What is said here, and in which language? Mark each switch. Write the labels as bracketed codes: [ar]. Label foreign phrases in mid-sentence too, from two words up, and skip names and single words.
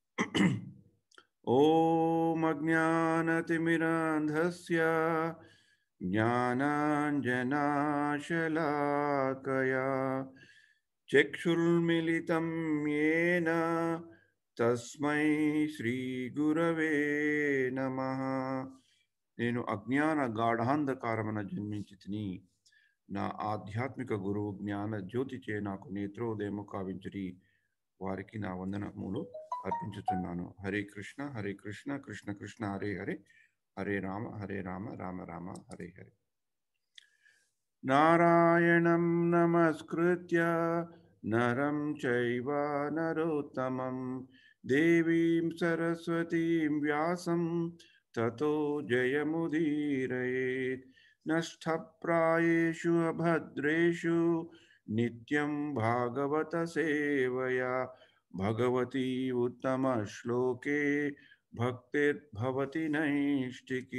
[sa] ॐ अज्ञानतिमिरान्धस्य ज्ञानाञ्जनाशलाकया चक्षुर्मिलितं येन तस्मै श्रीगुरवे नमः। [te] నేను అజ్ఞాన గాఢాంధకారమున జన్మించితిని. నా ఆధ్యాత్మిక గురువు జ్ఞాన జ్యోతిచే నాకు నేత్రోదయము కావించిరి. వారికి నా వందనములు అర్పించుతున్నాను. [sa] హరే కృష్ణ కృష్ణ కృష్ణ హరే హరే, హరే రామ రామ రామ హరే హరే. నారాయణం నమస్కృత్య నరం చైవ నరోత్తమం దేవీం సరస్వతీం వ్యాసం తతో జయముదీరయేత్. నష్టప్రాయేషు అభద్రేషు నిత్యం భాగవత సేవయా భగవతి ఉత్తమ శ్లోకే భక్తిర్భవతి నైష్టికీ.